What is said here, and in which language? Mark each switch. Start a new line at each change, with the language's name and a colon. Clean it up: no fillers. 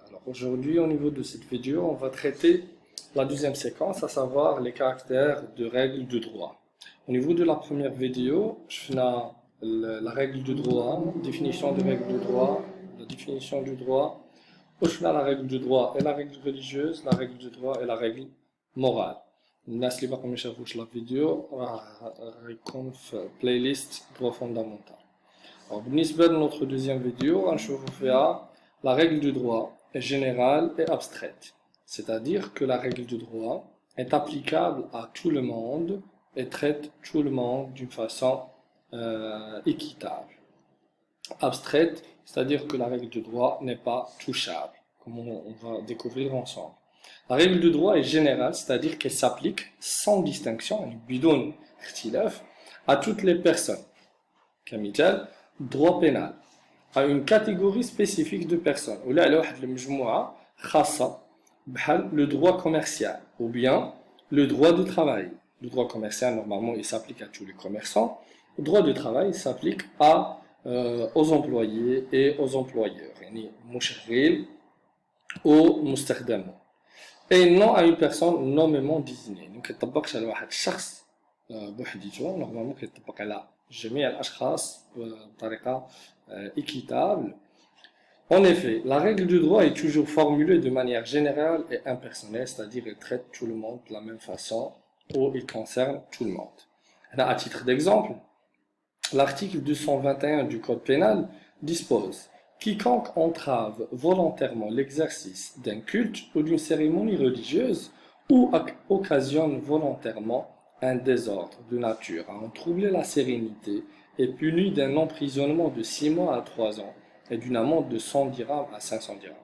French: Alors aujourd'hui, au niveau de cette vidéo, on va traiter la deuxième séquence, à savoir les caractères de règles de droit. Au niveau de la première vidéo, je fais la règle de droit, définition de règle de droit, la définition du droit, je fais la règle de droit et la règle religieuse, la règle de droit et la règle morale.
Arabic: الناس اللي باقي ما شافوش لا فيديو راه يكون في بلاي ليست
French: droit fondamental. Alors,
Arabic: بالنسبة لنوتر
French: deuxième vidéo,
Arabic: غنشوفو فيها
French: la règle du droit est générale et abstraite. C'est-à-dire que la règle du droit est applicable à tout le monde et traite tout le monde d'une façon équitable. Abstraite, c'est-à-dire que la règle du droit n'est pas touchable, comme on va découvrir ensemble. La règle de droit est générale, c'est-à-dire qu'elle s'applique sans distinction,
Arabic: بدون اختلاف,
French: à toutes les personnes. كمثال, droit pénal, à une catégorie spécifique de personnes.
Arabic: ولا على واحد المجموعة خاصة بحال
French: le droit commercial ou bien le droit de travail. Le droit commercial, normalement, il s'applique à tous les commerçants. Le droit de travail s'applique aux employés et aux employeurs.
Arabic: يعني مشغل ou مستخدم.
French: Et non à une personne nommément désignée.
Arabic: Donc, كيطبقش على واحد الشخص بوحديته. Normalement, كيطبق على جميع الأشخاص بطريقة équitable.
French: En effet, la règle du droit est toujours formulée de manière générale et impersonnelle, c'est-à-dire elle traite tout le monde de la même façon ou il concerne tout le monde. À titre d'exemple, l'article 221 du Code pénal dispose: quiconque entrave volontairement l'exercice d'un culte ou d'une cérémonie religieuse ou occasionne volontairement un désordre de nature à en troubler la sérénité est puni d'un emprisonnement de 6 mois à 3 ans et d'une amende de 100 dirhams à 500 dirhams.